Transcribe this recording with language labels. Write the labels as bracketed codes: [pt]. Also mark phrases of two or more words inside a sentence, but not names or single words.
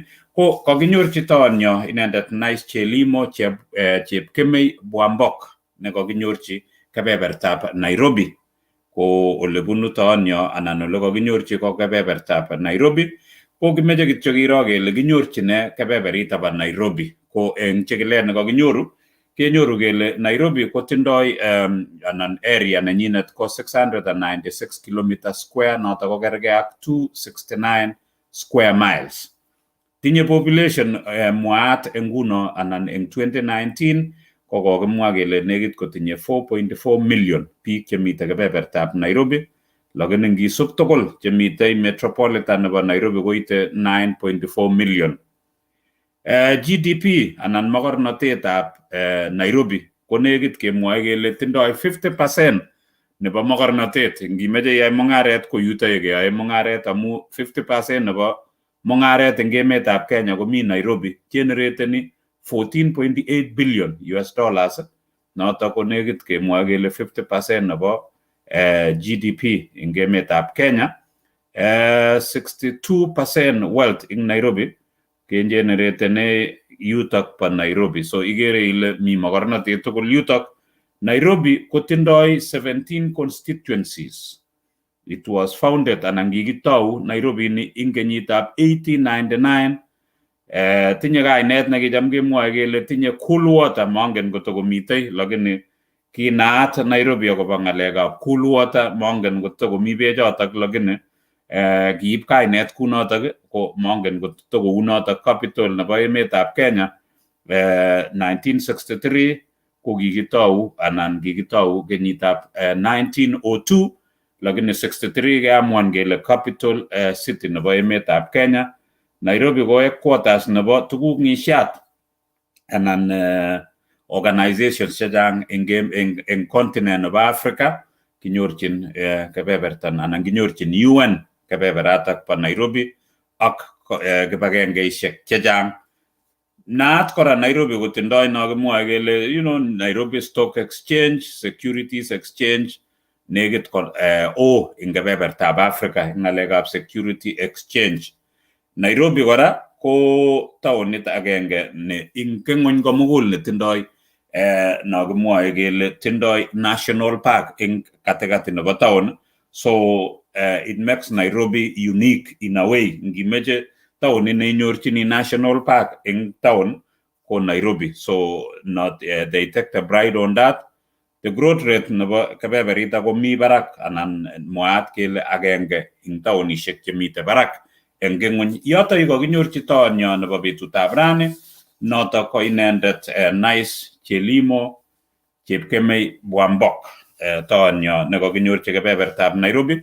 [kln] Ko kakinyorchi tonyo inendet nice Jelimo chepkemei Bwambok ne kakinyorchi kebebertab Nairobi, ko ole bunu tonyo anan ole kakinyorchi ko kebebertab Nairobi, ko kimeche kityo kiro kele kinyorchine kebeberitab Nairobi. Ko eng chekilet ne kakinyoru kenyoru kele Nairobi kotindoi anan area nenyinet ko 696 km square, notok ko kerge ak 269 [en] square miles. [kln] Tinye population mwaat nguno anan eng 2019 ko kokimwa kele nekit kotinye 4.4 million biik chemite kebebertab Nairobi, lakini ngisub tugul chemite metropolitan nebo Nairobi koite 9.4 million. GDP anan mogornotetab Nairobi ko nekit kemwoe kele tindoi 50% nebo mogornotet. Ngimeche iyai mung'aret ko yutoyo keyoe mung'aret, amu 50% nebo mung'aret eng emetab Kenya komi Nairobi, generateni 14.8 [en] billion US dollars, [kln] notok ko nekit kemwoe kele 50% nebo GDP eng emetab Kenya. 62% wealth ing Nairobi kengeneratene yutok pa Nairobi. So igere ile mi mogornotet tugul yutok. Nairobi kotindoi 17 constituencies. [en] It was founded [kln] anan kikitou Nairobi ni ing kenyitab 1899. Tinye kainet nekicham kemwoe kele tinye [en] cool water, [kln] mongen kotokomitei, lakini kinaat Nairobi akobo ng'alekab [en] cool water, [kln] mongen kotokomi bechotok, lakini kiib kainet kunotok, ko mongen kotokou notok. Capital nebo emetab Kenya 1963 ko kikitou kenyitab 1902, lakini 63 keamuan kele [en] capital city [kln] nebo emetab Kenya. Nairobi ko headquarters nebo tuguk ngishat anan organizations chechang eng continent nebo Africa. Kinyorchin kebebertan anan kinyorchin UN kebeberatak pa Nairobi ak kibagengeishek chechang. Naat kora Nairobi kotindoi no kimwoe kele Nairobi Stock Exchange, Securities Exchange, nekit ing kebebertab Africa ing ng'alekab [en] security exchange. [kln] Nairobi kora ko taonit agenge ne ing ng'ony komugul netindoi no kimwoe kele tindoi [en] national park [kln] ing katikati nebo town. [en] So it makes Nairobi unique in a way. [kln] Ngimeche taonit neinyorchini [en] national park [kln] ing town ko Nairobi. [en] So not they take the pride on that. The growth rate [kln] nebo kebeberita komi barak anan mwaat kele agenge ing taonishek chemite barak eng ng'ony. Yoto kakinyorchi tonyo nebo betutab rani, noto ko inendet nice Jelimo chepkemei Bwambok, tonyo nekakinyorchi kebebertab Nairobi.